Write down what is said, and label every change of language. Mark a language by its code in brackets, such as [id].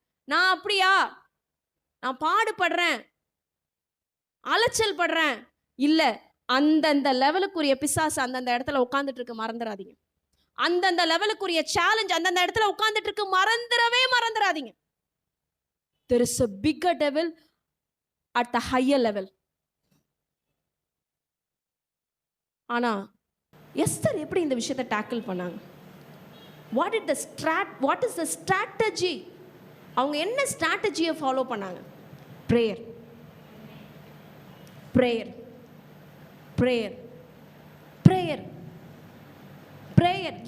[ta] நான் அப்படியா? நான் பாடுபடுறேன், அலைச்சல் படுறேன். இல்ல, அந்தந்த லெவலுக்குரிய பிசாசு அந்தந்த இடத்துல உட்கார்ந்துட்டு இருக்கு, மறந்துடாதீங்க. அந்தந்த லெவலுக்குரிய சேலஞ்ச் அந்தந்த இடத்துல உட்கார்ந்துட்டு இருக்கு, மறந்துடாதீங்க. [en] There is a bigger devil at the higher level. [ta] ஆனா எஸ்தர் எப்படி இந்த விஷயத்தை டேக்கிள் பண்ணாங்க? [en] What is the strategy? [ta] அவங்க என்ன ஸ்ட்ராட்டஜியை ஃபாலோ பண்ணாங்க? [en] prayer, prayer, prayer, prayer. [ta] Prayer.